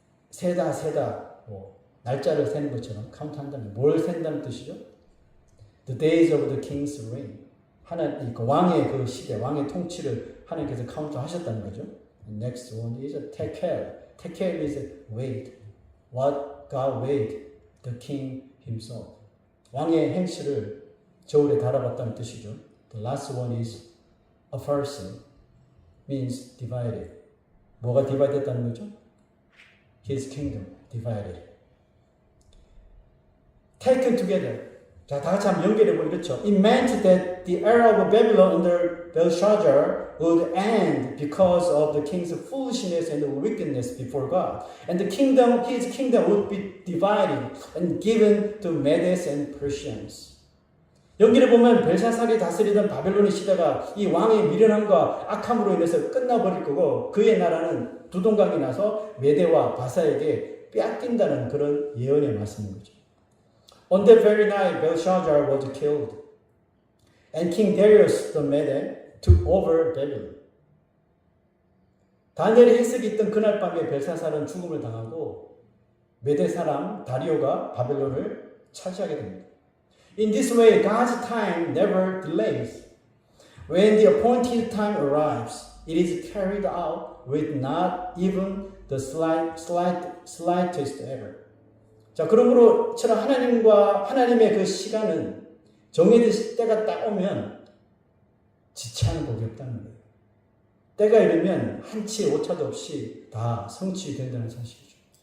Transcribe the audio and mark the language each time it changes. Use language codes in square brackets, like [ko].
[ko] 세다, 날짜를 세는 것처럼 카운트한다는 뭘 센다는 뜻이죠? [en] The days of the king's reign. [ko] 왕의 그 시대, 왕의 통치를 하나님께서 카운트하셨다는 거죠. [en] Next one is tekel. Tekel is weighed. What God weighed? The king himself. [ko] 왕의 행실을 저울에 달아봤다는 뜻이죠. [en] The last one is a person. Means divided. [ko] 뭐가 [en] divided [ko] 됐다는 거죠? [en] His kingdom divided. Taken together. [ko] 자, 다 같이 한번 연결해보면 이렇죠. [en] It meant that the era of Babylon under Belshazzar would end because of the king's foolishness and wickedness before God. And the kingdom, his kingdom would be divided and given to Medes and Persians. [ko] 연기를 보면 벨사살이 다스리던 바벨론의 시대가 이 왕의 미련함과 악함으로 인해서 끝나버릴 거고 그의 나라는 두동강이 나서 메대와 바사에게 빼앗긴다는 그런 예언의 말씀인 거죠. [en] On that very night, Belshazzar was killed, and King Darius the Mede took over Babylon. [ko] 다니엘의 해석이 있던 그날 밤에 벨사살은 죽음을 당하고 메대 사람 다리오가 바벨론을 차지하게 됩니다. [en] In this way, God's time never delays. When the appointed time arrives, it is carried out with not even the slightest error. [ko] 자, 그러므로 처럼 하나님의 그 시간은 정해진 때가 딱 오면 지체하는 법이 없다는 거예요. 때가 이르면 한치 오차도 없이 다 성취된다는 사실이죠.